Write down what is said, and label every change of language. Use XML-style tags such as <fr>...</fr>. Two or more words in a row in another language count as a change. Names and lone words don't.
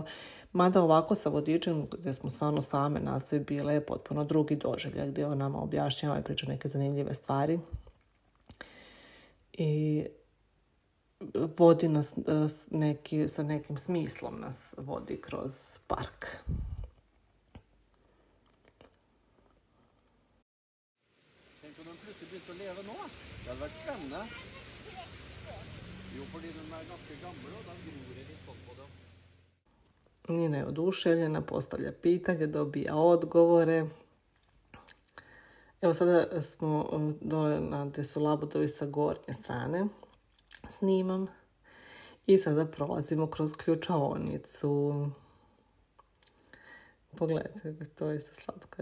<bs>Mada ovako sa vodičem, gdje smo stvarno same nas sve bile, je potpuno drugi doživljaj gdje on nama objašnjava i priča neke zanimljive stvari. I vodi nas sa nekim smislom nas vodi kroz park.</bs> <no>Tenk om de plutselig begynte å leve nå. Det hadde vært spennende. Jo, fordi de er ganske gamle, og da gror det litt sånn på dem.</no> <bs>Nina je oduševljena, postavlja pitanje, dobija odgovore. Evo sada smo dole gdje su labudovi sa gornje strane. Snimam i sada prolazimo kroz ključaonicu. Pogledajte, to je slatko.</bs>